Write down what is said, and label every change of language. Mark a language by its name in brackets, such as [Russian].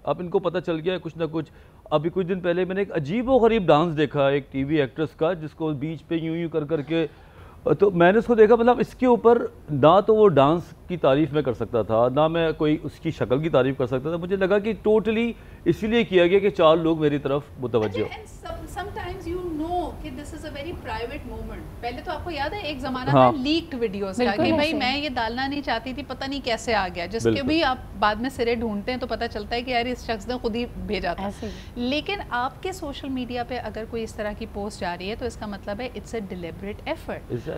[Urdu] اب ان کو پتہ چل گیا ہے کچھ نہ کچھ. ابھی کچھ دن پہلے میں نے ایک عجیب و غریب ڈانس دیکھا ایک ٹی وی ایکٹریس کا, جس کو بیچ پہ یوں کر کے, تو میں نے اس کو دیکھا, مطلب اس کے اوپر نہ تو وہ ڈانس کی تعریف میں کر سکتا تھا, نہ میں کوئی اس کی شکل کی تعریف کر سکتا تھا. مجھے لگا کہ ٹوٹلی اسی لیے کیا گیا کہ 4 لوگ میری طرف متوجہ ہو. [English] sometimes you know کہ this is a very private moment. [Urdu] پہلے تو آپ کو یاد ہے ایک زمانہ تھا لیکڈ ویڈیوز کا کہ بھائی میں یہ ڈالنا نہیں چاہتی تھی, پتہ نہیں کیسے آ گیا, جس کے بھی آپ بعد میں سرے ڈھونڈتے ہیں تو پتہ چلتا ہے کہ یار اس شخص نے خود ہی بھیجا تھا. لیکن آپ کے سوشل میڈیا پہ اگر کوئی اس طرح کی پوسٹ جا رہی ہے تو اس کا مطلب ہے [English] It's a deliberate effort.